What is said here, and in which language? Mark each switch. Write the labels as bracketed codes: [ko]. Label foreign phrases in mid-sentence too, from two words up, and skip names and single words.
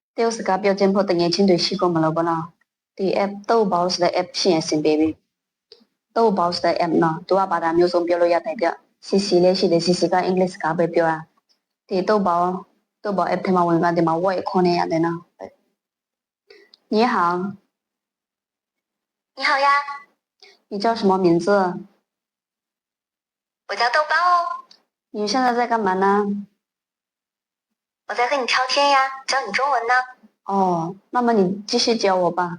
[my] တရုတ်စကားပြောခြင်းဖို့တငယ်ချင်းတွေရှိကုန်မလို့ပေါ့နော်ဒီ app တော့ဘောက်စ်တဲ့ app ရှိရင်အဆင်ပြေပြီတော့ဘောက်စ်တဲ့ app နော်သူကဘာသာမျိုးစုံပြောလို့ရတယ်ပြစီစီလေးရှိတယ်စီစီကအင်္ဂလိပ်စကားပဲပြောတာဒီတော့ဘောက် app ထဲမှာဝင်ကဒီမှာ word ခေါ်နေရတယ်နော် [zh] 你好你好呀，你叫什么名字我叫豆包哦，你现在在干嘛呢我在和你聊天呀，教你中文呢。哦那么你继续教我吧